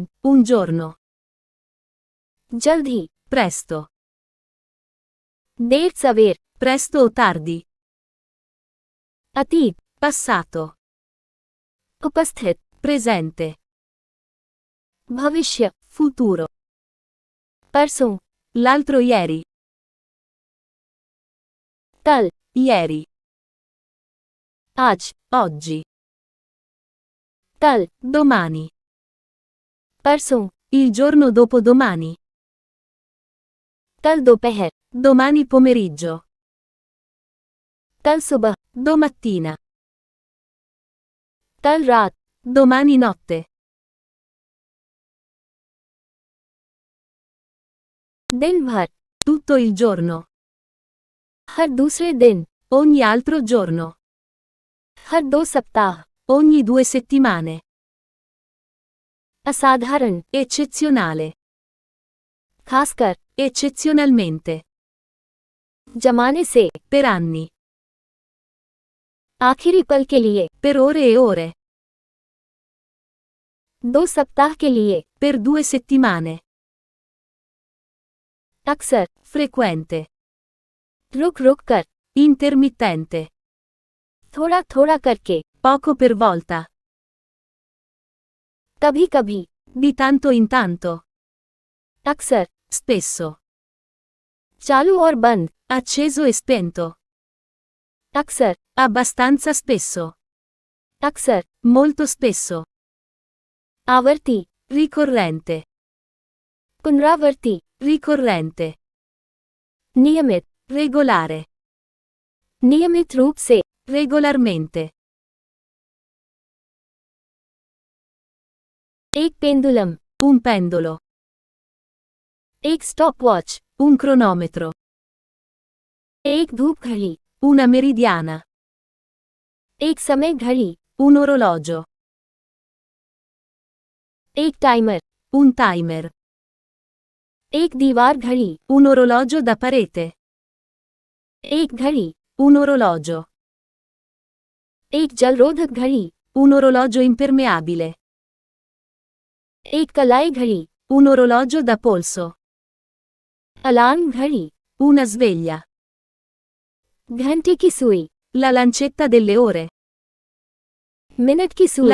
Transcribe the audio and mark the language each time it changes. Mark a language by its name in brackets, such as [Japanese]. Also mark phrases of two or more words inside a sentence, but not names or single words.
[Italian] un giorno, [Hindi] जल्द ही, [Italian] presto, [Hindi] देर सवेर, [Italian] presto o tardi, [Hindi] अतीत, [Italian] passato, [Hindi] उपस्थित, [Italian] presente, [Hindi] भविष्य, [Italian] futuro, [Hindi] परसों, [Italian] l'altro ieri, [Hindi] कल, [Italian] ieri, [Hindi] आज, [Italian] oggi, [Hindi] कल, [Italian] domani, [Hindi] परसों, [Italian] il giorno dopo domani, [Hindi] कल दोपहर, [Italian] domani pomeriggio, [Hindi] कल सुबह, [Italian] domattina, [Hindi] कल रात, [Italian] domani notte, [Hindi] दिन भर, [Italian] tutto il giorno, [Hindi] हर दूसरे दिन, [Italian] ogni altro giorno, [Hindi] हर 2 सप्ताह, [Italian] ogni 2 settimane, [Hindi] असाधारण, [Italian] eccezionale, [Hindi] खासकर, [Italian] eccezionalmente, [Hindi] जमाने से, [Italian] per anni, [Hindi] आखिरी पल के लिए, [Italian] per ore e ore, [Hindi] 2 सप्ताह के लिए, [Italian] per 2 settimane, [Hindi] अक्सर, [Italian] frequente, [Hindi] रुक रुक कर, [Italian] intermittente, [Hindi] थोड़ा थोड़ा करके, [Italian] poco per volta, [Hindi] कभी कभी, [Italian] di tanto in tanto, [Hindi] अक्सर, [Italian] spesso, [Hindi] चालू और बंद, [Italian] acceso e spento, [Hindi] अक्सर, [Italian] abbastanza spesso, [Hindi] अक्सर, [Italian] molto spesso, [Hindi] आवर्ती, [Italian] ricorrente, [Hindi] पुनरावर्ती, [Italian] ricorrente, [Hindi] नियमित, [Italian] regolare, [Hindi] नियमित रूप से, [Italian] regolarmente, [Hindi] एक पेंडुलम, [Italian] un pendolo, [Hindi] एक स्टॉपवॉच, [Italian] un cronometro, [Hindi] एक धूप घड़ी, [Italian] una meridiana, [Hindi] एक समय घड़ी, [Italian] un orologio, [Hindi] एक टाइमर, [Italian] un timer, [Hindi] एक दीवार घड़ी, [Italian] Un orologio da parete. [Hindi] एक घड़ी, [Italian] Un orologio. [Hindi] एक जलरोधक घड़ी, [Italian] Un orologio impermeabile. [Hindi] एक कलाई घड़ी, [Italian] Un orologio da polso. [Hindi] अलार्म घड़ी, [Italian] Una sveglia. [Hindi] घंटे की सुई, [Italian] La lancetta delle ore. [Hindi] मिनट की सुई,